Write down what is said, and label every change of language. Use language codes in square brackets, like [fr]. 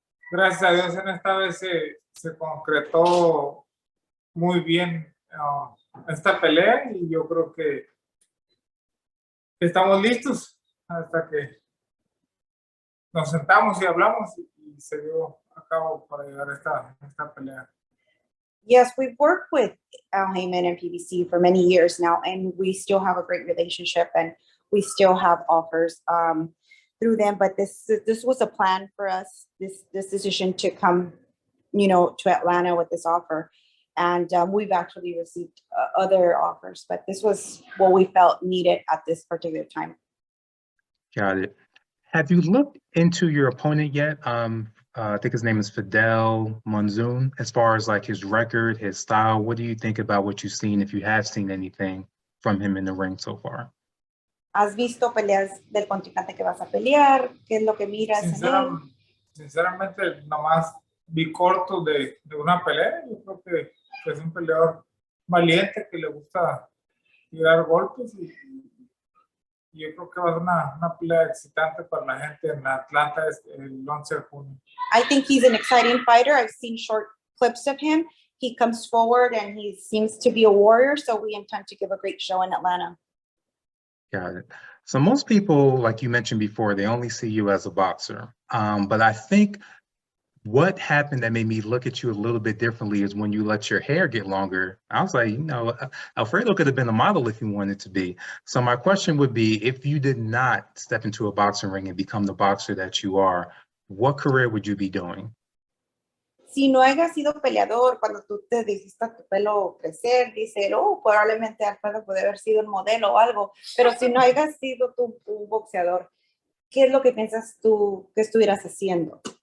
[es] Gracias a Dios en esta vez se concretó muy bien esta pelea, y yo creo que estamos listos hasta que nos sentamos y hablamos y se dio a cabo para llegar a esta pelea. [en] Yes, we've worked with Al Heyman and PBC for many years now, and we still have a great relationship, and we still have offers through them. But this was a plan for us, this decision to come, to Atlanta with this offer. And we've actually received other offers, but this was what we felt needed at this particular time. Got it. Have you looked into your opponent yet? I think his name is Fidel Monzon. As far as like his record, his style, what do you think about what you've seen, if you have seen anything from him in the ring so far? [es] ¿Has visto peleas del contrincante que vas a pelear? ¿Qué es lo que miras en él? Sinceramente, nomás vi corto de una pelea. Yo creo que es un peleador valiente que le gusta tirar golpes Y yo creo que va a ser una pelea excitante para la gente en Atlanta el 11 de junio. [en] I think he's an exciting fighter. I've seen short clips of him. He comes forward and he seems to be a warrior. So we intend to give a great show in Atlanta. Got it. So most people, like you mentioned before, they only see you as a boxer. But I think what happened that made me look at you a little bit differently is when you let your hair get longer. I was like, Alfredo could have been a model if he wanted to be. So my question would be, if you did not step into a boxing ring and become the boxer that you are, what career would you be doing? [es] Si no hayas sido peleador, cuando tú te dijiste tu pelo crecer, dice, oh, probablemente Alfredo puede haber sido un modelo o algo, pero si no hayas sido tú un boxeador, ¿qué es lo que piensas tú que estuvieras haciendo?